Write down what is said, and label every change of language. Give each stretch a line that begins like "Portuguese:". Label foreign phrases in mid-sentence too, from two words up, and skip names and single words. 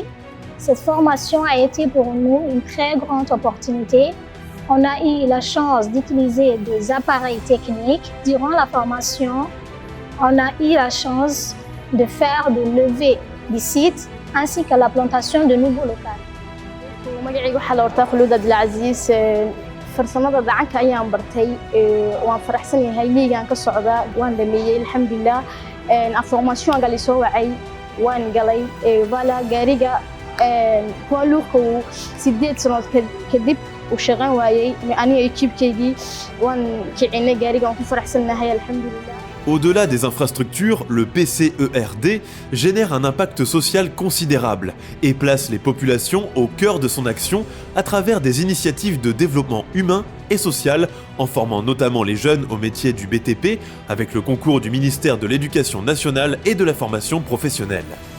French: Cette formation a été pour nous une très grande opportunité. On a eu la chance d'utiliser des appareils techniques. Durant la formation, on a eu la chance de faire des levées du site ainsi que la plantation de nouveaux locaux.
Somali: مقعي waxaa la hortaa khuluud abdilcaziis farsamada gacanka ayaan bartay waan faraxsanahay liigaan ka socda waan dhameeyay alxamdulillah formation gali soo wacay waan galay wala gaariga
French: poids lourd
Somali: 8 sano kadib u shaqan waayay aniga équipe-keygii waan kicinay gaariga waan ku faraxsanahay alxamdulillah.
French: Au-delà des infrastructures, le PCERD génère un impact social considérable et place les populations au cœur de son action à travers des initiatives de développement humain et social, en formant notamment les jeunes au métier du BTP avec le concours du ministère de l'Éducation nationale et de la formation professionnelle.